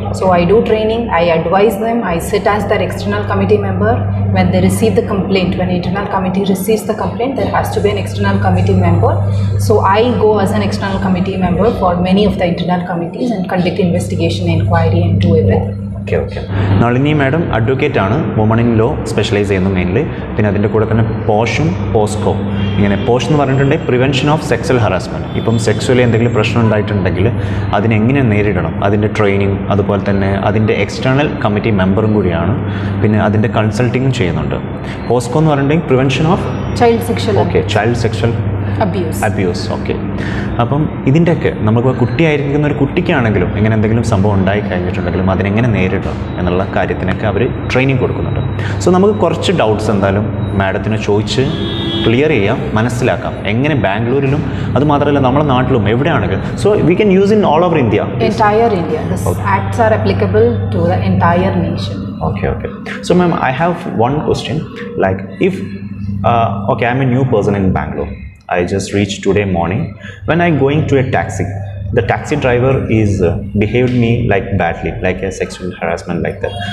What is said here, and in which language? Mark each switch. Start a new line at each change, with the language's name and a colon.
English: So I do training, I advise them, I sit as their external committee member. When they receive the complaint, when internal committee receives the complaint, there has to be an external committee member. So I go as an external committee member for many of the internal committees and conduct investigation, inquiry and do everything. Okay.
Malayalam: Nalini madam അഡ്വക്കേറ്റാണ്, woman in law specialise ചെയ്യുന്നു mainly. പിന്നെ അതിൻ്റെ കൂടെ തന്നെ പോഷും POCSO. ഇങ്ങനെ posh എന്ന് പറഞ്ഞിട്ടുണ്ടെങ്കിൽ
English: Prevention of sexual harassment.
Malayalam: ഇപ്പം sexually എന്തെങ്കിലും പ്രശ്നം ഉണ്ടായിട്ടുണ്ടെങ്കിൽ അതിനെങ്ങനെ നേരിടണം, അതിൻ്റെ ട്രെയിനിങ്, അതുപോലെ തന്നെ അതിൻ്റെ എക്സ്റ്റേണൽ കമ്മിറ്റി മെമ്പറും കൂടിയാണ്. പിന്നെ അതിൻ്റെ കൺസൾട്ടിങ്ങും ചെയ്യുന്നുണ്ട്. പോസ്കോ എന്ന് പറഞ്ഞിട്ടുണ്ടെങ്കിൽ
English: Prevention of child sexual child sexual abuse. Okay.
Malayalam: അപ്പം ഇതിൻ്റെയൊക്കെ നമുക്ക് കുട്ടിയായിരിക്കുന്ന ഒരു കുട്ടിക്കാണെങ്കിലും ഇങ്ങനെ എന്തെങ്കിലും സംഭവം ഉണ്ടായി കഴിഞ്ഞിട്ടുണ്ടെങ്കിലും അതിനെങ്ങനെ നേരിടണം എന്നുള്ള കാര്യത്തിനൊക്കെ അവർ ട്രെയിനിങ് കൊടുക്കുന്നുണ്ട്. സോ നമുക്ക് കുറച്ച് ഡൗട്ട്സ് എന്തായാലും മാഡത്തിന് ചോദിച്ച് ക്ലിയർ ചെയ്യാം, മനസ്സിലാക്കാം എങ്ങനെ ബാംഗ്ലൂരിലും അതുമാത്രമല്ല നമ്മുടെ നാട്ടിലും എവിടെയാണെങ്കിലും.
English: So we can use in all over India. Entire India. The acts are applicable to the entire nation. Okay. So ma'am, I have one question. Like if I'm a new person in Bangalore. I just reached today morning. When I going to a taxi, the taxi driver is behaved me like badly, like a sexual harassment like that.